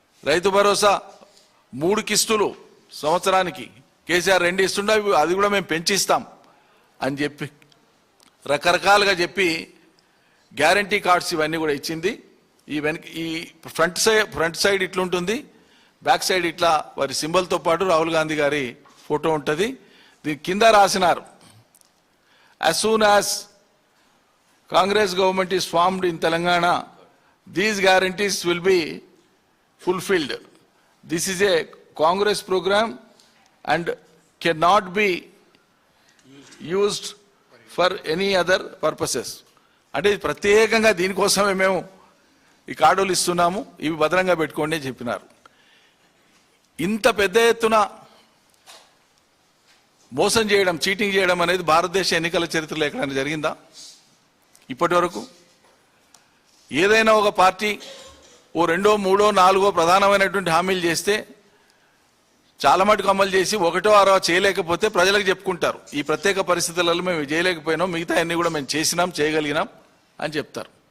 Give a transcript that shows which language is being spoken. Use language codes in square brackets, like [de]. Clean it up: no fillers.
[te] రైతు భరోసా 3 కిస్తులు సంవత్సరానికి కేసీఆర్ 2 ఇస్తుండే అది కూడా మేము పెంచిస్తాం అని చెప్పి రకరకాలుగా చెప్పి గ్యారంటీ కార్డ్స్ ఇవన్నీ కూడా ఇచ్చింది. ఈ ఫ్రంట్ సైడ్ ఇట్లుంటుంది, బ్యాక్ సైడ్ ఇట్లా వారి సింబల్తో పాటు రాహుల్ గాంధీ గారి ఫోటో ఉంటుంది. దీని కింద రాసినారు, [en] as soon as Congress government is formed in Telangana, these guarantees will be fulfilled. This is a Congress program and cannot be used for any other purposes. [te] అంటే ప్రత్యేకంగా దీనికోసమే మేము ఈ కార్డులు ఇస్తున్నాము, ఇవి భద్రంగా పెట్టుకోండి అని చెప్పినారు. ఇంత పెద్ద ఎత్తున మోసం చేయడం, చీటింగ్ చేయడం అనేది భారతదేశ ఎన్నికల చరిత్రలో ఎక్కడైనా జరిగిందా? ఇప్పటి వరకు ఏదైనా ఒక పార్టీ ఓ 2, 3, 4 ప్రధానమైనటువంటి హామీలు చేస్తే చాలా మటుకు అమలు చేసి 1, 6 చేయలేకపోతే ప్రజలకు చెప్పుకుంటారు, ఈ ప్రత్యేక పరిస్థితులలో మేము చేయలేకపోయినాం, మిగతా అన్ని కూడా మేము చేసినాం, చేయగలిగినాం అని చెప్తారు.